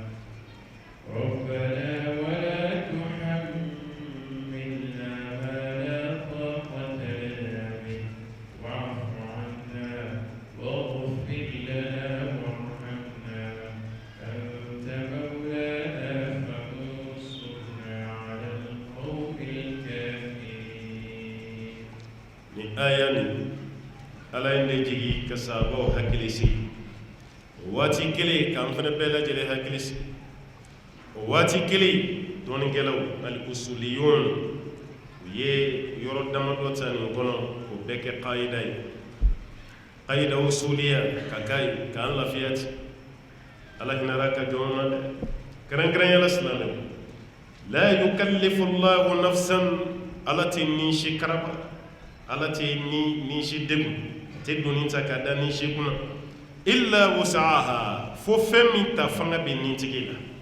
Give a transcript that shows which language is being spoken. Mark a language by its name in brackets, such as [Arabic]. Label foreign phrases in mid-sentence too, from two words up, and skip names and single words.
[Arabic] ربنا ولا تحملنا ما لا طاقة لنا به واعف عنا واغفر لنا وارحمنا أنت مولانا فانصرنا على القوم الكافرين. [Bambara] ni aya ni ala ye ne jigi ka sabaw hakili sigi waati kelen k'an fana bɛɛ lajɛlen hakili sigi waati kelen dɔɔninkɛlaw [Arabic] الأصوليون [Bambara] u ye yɔrɔ damadɔ ta nin kɔnɔ o bɛɛ kɛ qaida ye [Arabic] قاعدة أصولية [Bambara] ka k'a ye k'an lafiya ten ala hinɛra ka jɔn na dɛ kɛrɛnkɛrɛnyala silamɛw la [Arabic] يكلف الله نفسا [Bambara] ala tɛ ninsi karaba ala tɛ ninsi degun tɛ doni ta ka da ninsi kunna [Arabic] إلا وسعها [Bambara] fo fɛn min ta fanga bɛ nin tigi la